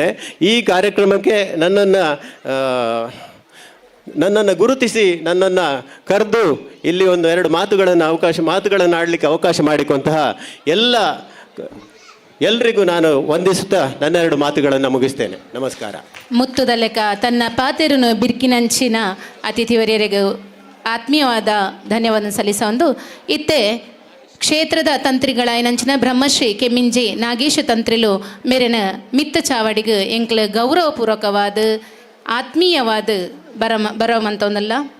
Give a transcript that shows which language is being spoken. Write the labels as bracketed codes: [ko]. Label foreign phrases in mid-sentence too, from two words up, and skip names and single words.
[kn] ಈ ಕಾರ್ಯಕ್ರಮಕ್ಕೆ ನನ್ನನ್ನು ಗುರುತಿಸಿ ನನ್ನನ್ನು ಕರೆದು ಇಲ್ಲಿ ಒಂದು 2 ಮಾತುಗಳನ್ನು ಆಡಲಿಕ್ಕೆ ಅವಕಾಶ ಮಾಡಿಕೊಂತಹ ಎಲ್ರಿಗೂ ನಾನು ವಂದಿಸುತ್ತಾ ನನ್ನ 2 ಮಾತುಗಳನ್ನು ಮುಗಿಸ್ತೇನೆ. ನಮಸ್ಕಾರ. [tcy] ಮುತ್ತುದ ಲೆಕ್ಕ ತನ್ನ ಪಾತೆರನು ಬಿರ್ಕಿನಂಚಿನ ಅತಿಥಿವರ್ಯರಿಗೂ ಆತ್ಮೀಯವಾದ ಧನ್ಯವಾದ ಸಲ್ಲಿಸೊಂದು ಇತ್ತೆ ಕ್ಷೇತ್ರದ ತಂತ್ರಿಗಳಾಯನಂಚಿನ ಬ್ರಹ್ಮಶ್ರೀ ಕೆಮ್ಮಿಂಜಿ ನಾಗೇಶ ತಂತ್ರಿಲು ಮೇರೆನ ಮಿತ್ತ ಚಾವಡಿಗೆ ಎಂಕ್ಲ ಗೌರವಪೂರ್ವಕವಾದ ಆತ್ಮೀಯವಾದ ಬರೋಮಂತೊಂದಲ್ಲ.